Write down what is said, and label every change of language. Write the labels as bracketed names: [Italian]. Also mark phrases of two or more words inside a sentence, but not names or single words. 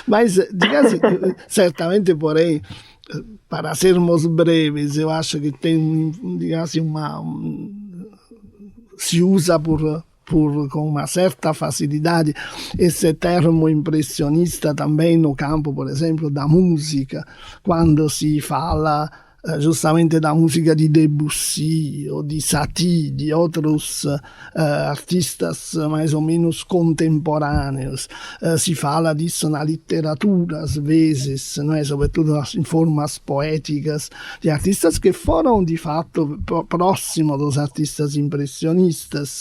[Portuguese] Mas, digamos, certamente, porém, para sermos breves, eu acho que tem, digamos, se usa com uma certa facilidade esse termo impressionista também no campo, por exemplo, da música, quando se fala justamente da música di Debussy ou di Satie, de outros artistas mais ou menos contemporâneos. Si fala disso na literatura, às vezes, não é? Sobretudo em formas poéticas, de artistas que foram, de fato, próximos dos artistas impressionistas.